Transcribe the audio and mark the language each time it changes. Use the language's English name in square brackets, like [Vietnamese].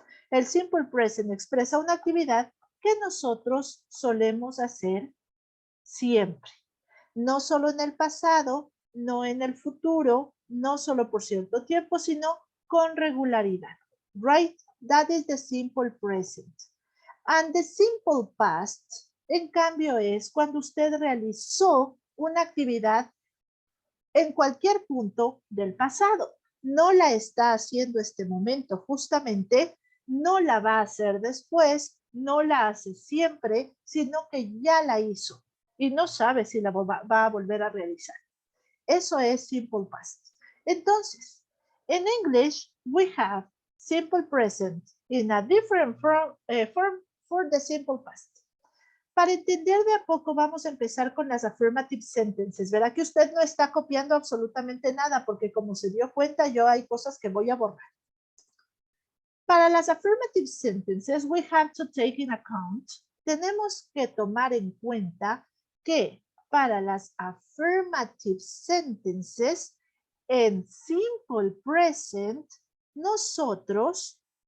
[Spanish] El simple present expresa una actividad que nosotros solemos hacer siempre. No solo en el pasado, no en el futuro, no solo por cierto tiempo, sino con regularidad. [English] Right? That is the simple present. And the simple past, [Spanish] en cambio, es cuando usted realizó una actividad en cualquier punto del pasado. no la está haciendo este momento justamente, no la va a hacer después, no la hace siempre, sino que ya la hizo y no sabe si la va a volver a realizar. Eso es simple past. Entonces, [English] in English, we have simple present in a different form for the simple past. [Spanish] Para entender de a poco, vamos a empezar con las affirmative sentences. Verá que usted no está copiando absolutamente nada, porque como se dio cuenta, yo hay cosas que voy a borrar. Para las affirmative sentences, [English] we have to take in account, [Spanish] tenemos que tomar en cuenta que para las affirmative sentences, en simple present, nosotros